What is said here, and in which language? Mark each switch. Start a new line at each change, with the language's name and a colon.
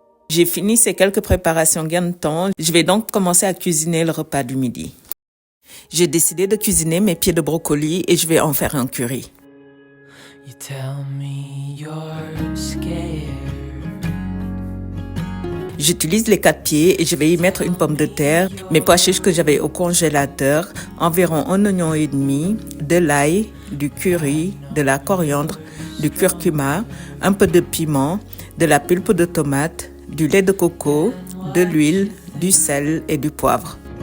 French: J'ai fini ces quelques préparations gain de temps. Je vais donc commencer à cuisiner le repas du midi. J'ai décidé de cuisiner mes pieds de brocoli et je vais en faire un curry.
English: You tell me you're scared.
French: J'utilise les 4 pieds et je vais y mettre une pomme de terre, mes pois chiches que j'avais au congélateur, environ 1 oignon et demi, de l'ail, du curry, de la coriandre, du curcuma, un peu de piment, de la pulpe de tomate, du lait de coco, de l'huile, du sel et du poivre.